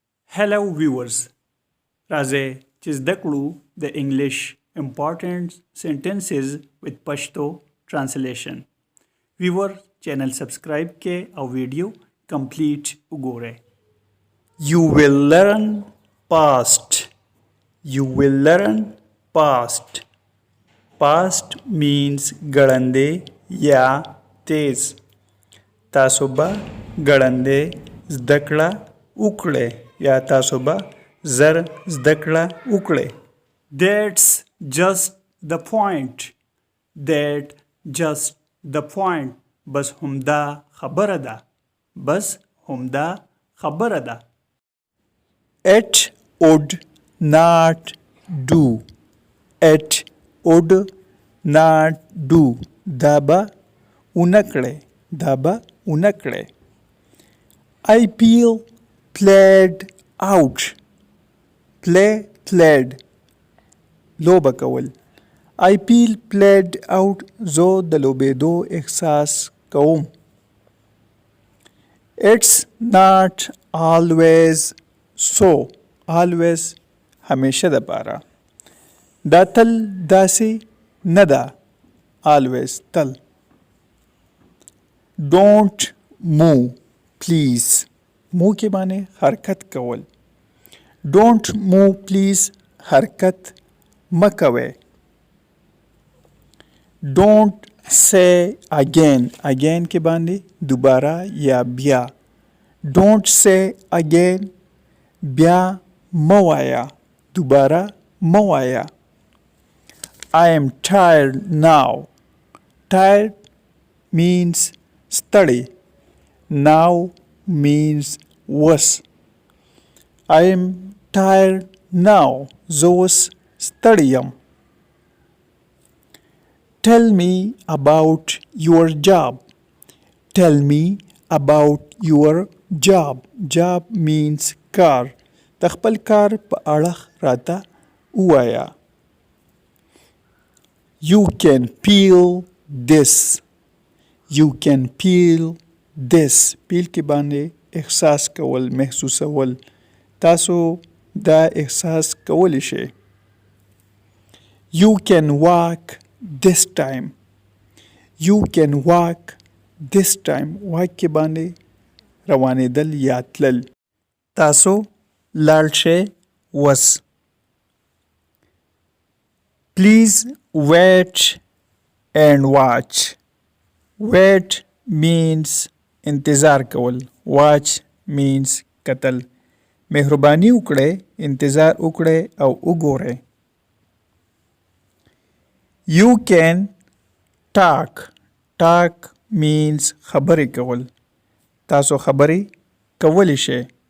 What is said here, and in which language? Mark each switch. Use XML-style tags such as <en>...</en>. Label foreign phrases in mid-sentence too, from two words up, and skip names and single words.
<en>Hello viewers.</en> <ps>راځئ چې زده کړو د انګلیش</ps> <en>important sentences with Pashto translation. Viewer channel subscribe</en> <ps>کې او ویډیو complete وګورئ.</ps> <en>You will learn past. You will learn past. Past means</en> <ps>ګړندې یا تیز. تاسو به ګړندې زده کړه وکړئ یا تاسو به زر زده کړه وکړئ.</ps> <en>That's just the point. That just the point.</en> <ps>بس همدا خبره ده. بس همدا خبره ده.</ps> <en>It would not do. It would not do.</en> <ps>دا به اونکړئ. دا به اونکړئ.</ps> <en>I feel played out.</en> <ps>played لوبه کول.</ps> <en>I feel played out.</en> <ps>زه د لوبېدو احساس کوم.</ps> <en>It's not always so.</en> <ps>Always همیشه د پاره. دا تل داسې نه ده.</ps> <en>Always تل. Don't move please.</en> <ps>مو کې باندې حرکت کول.</ps> <en>Don't move please.</en> <ps>حرکت مکوئ.</ps> <en>Don't say again.</en> <ps>Again کې باندې دوباره یا بیا.</ps> <en>Don't say again.</en> <ps>بیا موایا. دوباره موایا.</ps> <en>I am tired now. Tired means ستړی. Now means was. I am tired now.</en> <ps>زه اوس ستړی یم.</ps> <en>Tell me about your job. Tell me about your job. Job means کار.</en> <ps>د خپل کار په اړه راته ووایه.</ps> <en>You can feel this. You can feel this.</en> <ps>feel کې باندې احساس کول، محسوسول. تاسو دا احساس کولی شئ.</ps> <en>You can walk this time. You can walk this time.</en> <ps>walk کې باندې روانېدل یا تلل. تاسو لاړ شئ وس.</ps> <en>Please wait and watch. Wait means</en> <ps>انتظار کول.</ps> <en>watch means کتل.</en> <ps>مهرباني وکړئ، انتظار وکړئ او وګورئ.</ps> <en>You can talk. Talk means</en> <ps>خبرې کول. تاسو خبرې کولی شئ.</ps>